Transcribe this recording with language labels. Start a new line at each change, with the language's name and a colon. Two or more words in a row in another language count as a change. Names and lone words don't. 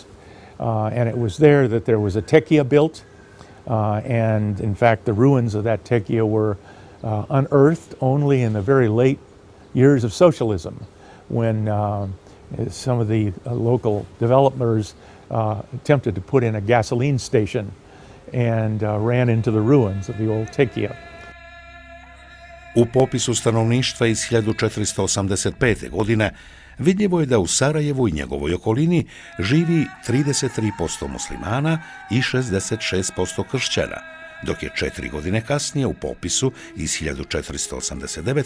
English: And it was there that there was a tekia built, and in fact the ruins of that tekia were unearthed only in the very late years of socialism, when some of the local developers attempted to put in a gasoline station and ran into the ruins of the old tekia.
Bosnian: U popisu stanovništva iz 1485. godine vidljivo je da u Sarajevu i njegovoj okolini živi 33% muslimana i 66% kršćana, dok je 4 godine kasnije u popisu iz 1489.